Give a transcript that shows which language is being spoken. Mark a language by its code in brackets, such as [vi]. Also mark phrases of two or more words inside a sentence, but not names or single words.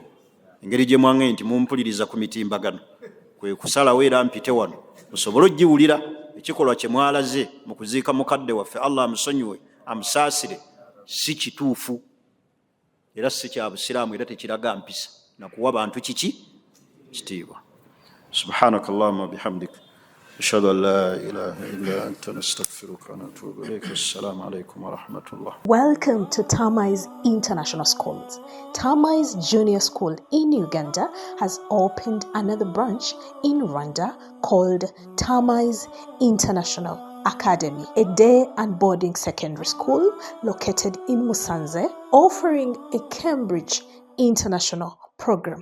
[lg] Engeri gye mwange nti mumpuliriza ku mitimbagano kwe kusalawo era mpite wano musobole ogiwulira ekikolwa kye mwalaze mu kuziika mukadde waffe Allah amusonyiwe amusaasire si kituufu era si kya busiraamu era tekiraga mpisa na kuwa bantu kiki? Kitiibwa. [ar] سبحانك اللهم وبحمدك أشهد أن لا إله إلا أنت نستغفرك ونتوب إليك. السلام عليكم ورحمة الله. [en] Welcome to Tamai's International Schools. Tamai's Junior School in Uganda has opened another branch in Rwanda called Tamai's International Academy, a day and boarding secondary school located in Musanze, offering a Cambridge International program.